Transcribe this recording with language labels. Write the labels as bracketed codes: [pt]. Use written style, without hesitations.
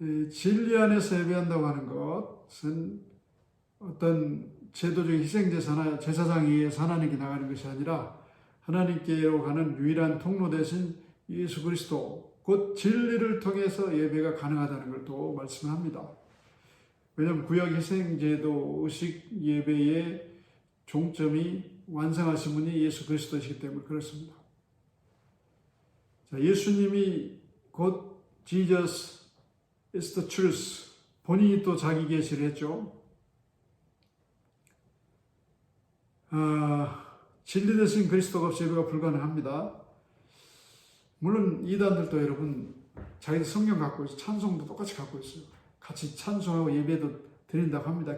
[ko] 진리 안에서 예배한다고 하는 것은 어떤 제도적인 희생제사나 제사장에 의해서 하나님께 나가는 것이 아니라 하나님께로 가는 유일한 통로 대신 예수 그리스도 곧 진리를 통해서 예배가 가능하다는 걸 또 말씀합니다. 왜냐하면 구약 희생제도 의식 예배의 종점이 완성하신 분이 예수 그리스도이시기 때문에 그렇습니다. 자, 예수님이 곧 [en] Jesus is the truth. [ko] 본인이 또 자기 계시를 했죠. 진리 되신 그리스도가 없이 예배가 불가능합니다. 물론 이단들도 여러분 자기들 성경 갖고 있어요. 찬송도 똑같이 갖고 있어요. 같이 찬송하고 예배도 드린다고 합니다.